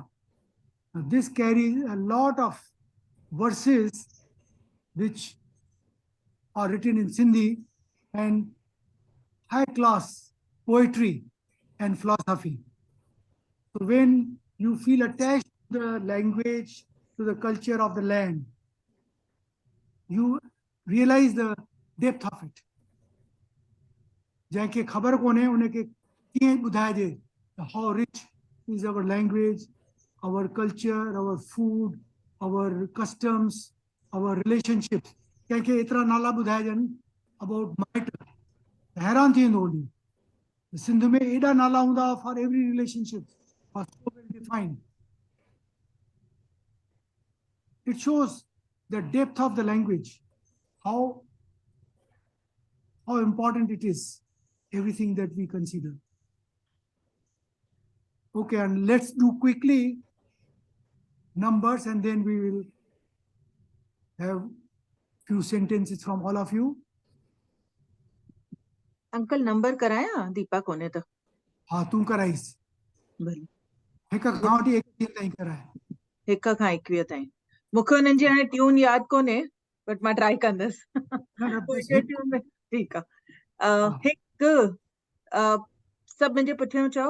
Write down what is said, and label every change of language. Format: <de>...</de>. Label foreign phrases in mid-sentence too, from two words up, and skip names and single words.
<en>Now, this carries a lot of verses which are written in Sindhi and high class poetry and philosophy. So when you feel attached to the language, to the culture of the land, you realize the depth of it.</en> <sd>जंहिंखे ख़बर कोन्हे उनखे कीअं ॿुधाइजे</sd> <en>how rich is our language, our culture, our food, our customs, our relationships.</en> <sd>कंहिंखे एतिरा नाला ॿुधाइजनि</sd> <en>about matter.</en> <sd>हैरान थी वेंदो होॾी. सिंध में एॾा नाला हूंदा</sd> <en>for every relationship, are so well defined. It shows the depth of the language, how important it is, everything that we consider. Okay, and let's do quickly numbers and then we will have few sentences from all of you.</en> <sd>Uncle number कराया दीपा कोने तो. हाँ तू कराइस. भले. हिक खां वठी 21 ताईं कराए. हिक खां 21 ताईं. मूंखे उन्हनि जी हाणे ट्यून यादि कोन्हे बट मां ट्राई कंदसि. ट्यून में ठीकु आहे. हिकु सभु मुंहिंजे पुठियां चओ.</sd>